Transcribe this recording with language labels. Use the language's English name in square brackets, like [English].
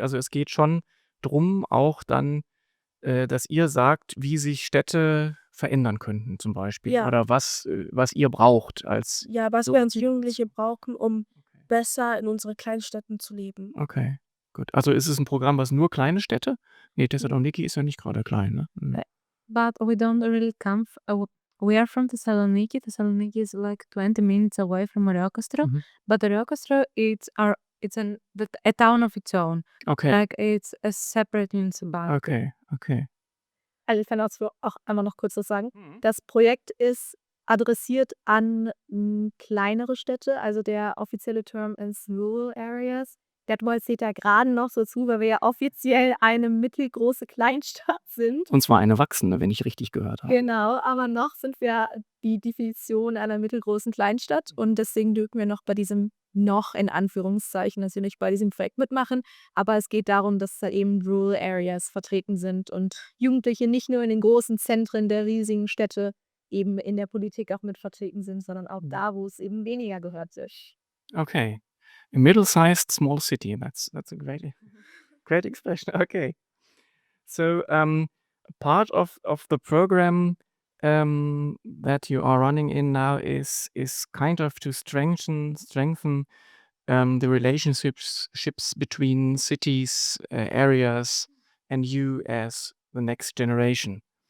[German] Also es geht schon drum auch dann, dass ihr sagt, wie sich Städte verändern könnten zum Beispiel Ja. oder was ihr braucht als Ja, was so wir als Jugendliche brauchen, um Okay. besser in unsere Kleinstädten zu leben. Okay, gut. Also ist es ein Programm, was nur kleine Städte? Ne, Thessaloniki ist ja nicht gerade klein, ne? Mhm. [English] But we don't really we are from Thessaloniki. Thessaloniki is like 20 minutes away from Areokastro, Mhm. but Areokastro it's a town of its own. Okay, Like it's a separate municipality. okay, okay. [German] Also ich kann auch einmal noch kurz was sagen. Mhm. Das Projekt ist adressiert an kleinere Städte, also der offizielle Term ist Rural Areas. Detmold zählt da gerade noch so zu, weil wir ja offiziell eine mittelgroße Kleinstadt sind. Und zwar eine wachsende, wenn ich richtig gehört habe. Genau, aber noch sind wir die Definition einer mittelgroßen Kleinstadt und deswegen dürfen wir noch bei diesem noch in Anführungszeichen natürlich bei diesem Projekt mitmachen. Aber es geht darum, dass da eben Rural Areas vertreten sind und Jugendliche nicht nur in den großen Zentren der riesigen Städte eben in der Politik auch mit vertreten sind, sondern auch da, wo es eben weniger gehört wird. Okay. [English] A middle-sized small city. That's a great expression. Okay. So part of the program that you are running in now is kind of to strengthen the relationships between cities, areas, and you as the next generation.